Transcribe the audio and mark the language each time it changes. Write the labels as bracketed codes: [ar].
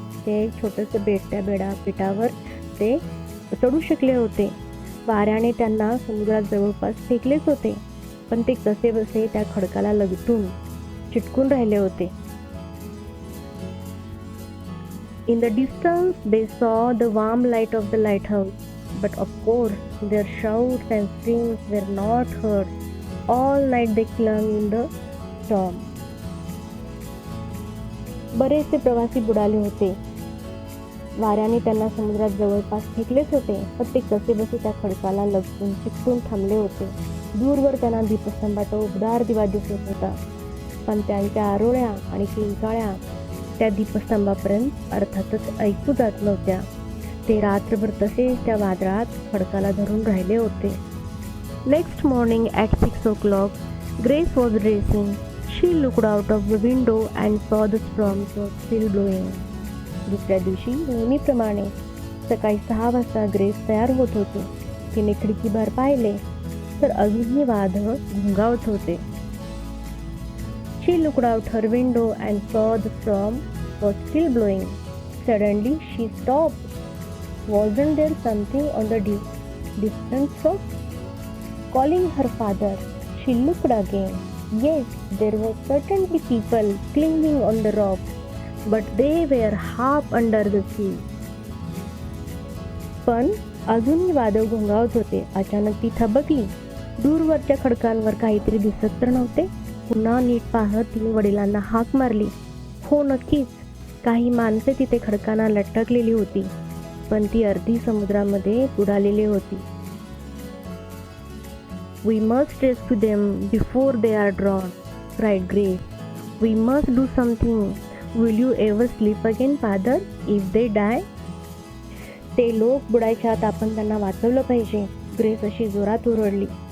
[mr] ते छोटंसं बेटावर ते चढू शकले होते. वाऱ्याने त्यांना समुद्रात जवळपास फेकलेच होते, पण ते कसे बसे त्या खडकाला लगटून चिटकून राहिले होते. [en] In the distance they saw the warm light of the lighthouse, but of course their shouts and screams were not heard. All night they clung in the storm. [mr] बरेचसे प्रवासी बुडाले होते. वाऱ्याने त्यांना समुद्रात जवळपास फेकलेच होते, पण ते कसेबसे त्या खडकाला लगून चिकटून थांबले होते. दूरवर त्यांना दीपस्तंभाचा उबदार दिवा दिसत होता, पण त्यांच्या आरोळ्या आणि किंकाळ्या त्या दीपस्तंभापर्यंत अर्थातच ऐकू जात नव्हत्या. ते रात्रभर तसेच त्या वादळात खडकाला धरून राहिले होते. [en] Next morning at 6 o'clock, Grace was dressing. She looked out of the window and saw the storms were still blowing. [mr] दुसऱ्या दिवशी नेहमीप्रमाणे सकाळी 6 वाजता ग्रेस तयार होत होती. तिने खिडकीबाहेर पाहिले तर अजूनही वादळ घोंघावत होते. [en] She looked out her window and saw the storm was still blowing. Suddenly she stopped. Wasn't there something on the distant shore? Calling her father, she looked again. Yes, there were certainly people clinging on the rocks, but they were half under the sea. [mr] पण अजूनही वादळ घोंघावत होते. अचानक ती थबकली. दूरवरच्या खडकांवर काहीतरी दिसत तर नव्हते. पुन्हा नीट पाहत तिने वडिलांना हाक मारली. हो, नक्कीच काही माणसे तिथे खडकांना लटकलेली होती, पण ती अर्धी समुद्रामध्ये बुडालेली होती. [en] We must rescue them before they are drowned, cried Grace. We must do something. Will you ever sleep again, father, if they die? [mr] ते लोक बुडायच्या आत आपण त्यांना वाचवलं पाहिजे. ग्रेस अशी जोरात ओरडली.